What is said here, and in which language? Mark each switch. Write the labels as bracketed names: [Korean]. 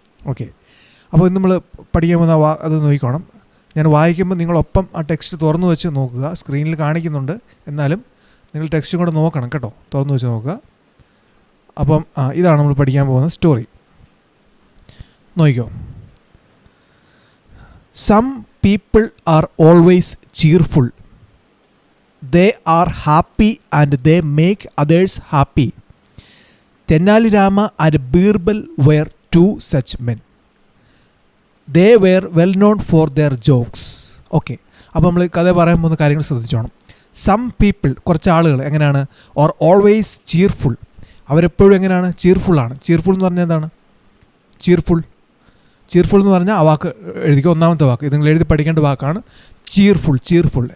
[Malayalam] Okay, അപ്പോൾ ഇന്ന് നമ്മൾ പഠിക്കാൻ പോകുന്ന അത് നോക്കിക്കോണം. ഞാൻ വായിക്കുമ്പോൾ നിങ്ങളൊപ്പം ആ ടെക്സ്റ്റ് തുറന്നു വെച്ച് നോക്കുക. സ്ക്രീനിൽ കാണിക്കുന്നുണ്ട്, എന്നാലും നിങ്ങൾ ടെക്സ്റ്റും കൂടെ നോക്കണം കേട്ടോ, തുറന്നു വെച്ച് നോക്കുക. അപ്പം ഇതാണ് നമ്മൾ പഠിക്കാൻ പോകുന്ന സ്റ്റോറി. നോക്കിക്കോ. [English] Some people are always cheerful. They are happy and they make others happy. Tenali Rama and Birbal were two such men. They were well known for their jokes. [Malayalam] Okay, അപ്പോൾ നമ്മൾ കഥ പറയാൻ പോകുന്ന കാര്യങ്ങൾ ശ്രദ്ധിച്ചോണം. [English] Some people, [Malayalam] കുറച്ച് ആളുകൾ എങ്ങനെയാണ്? [English] or always cheerful. [Malayalam] അവരെപ്പോഴും എങ്ങനെയാണ്? ചീർഫുള്ളാണ്. ചീർഫുൾ എന്ന് പറഞ്ഞാൽ എന്താണ്? ചീർഫുൾ എന്ന് പറഞ്ഞാൽ ആ വാക്ക് എഴുതിക്കുക, ഒന്നാമത്തെ വാക്ക്. ഇത് നിങ്ങൾ എഴുതി പഠിക്കേണ്ട വാക്കാണ് ചീർഫുൾ.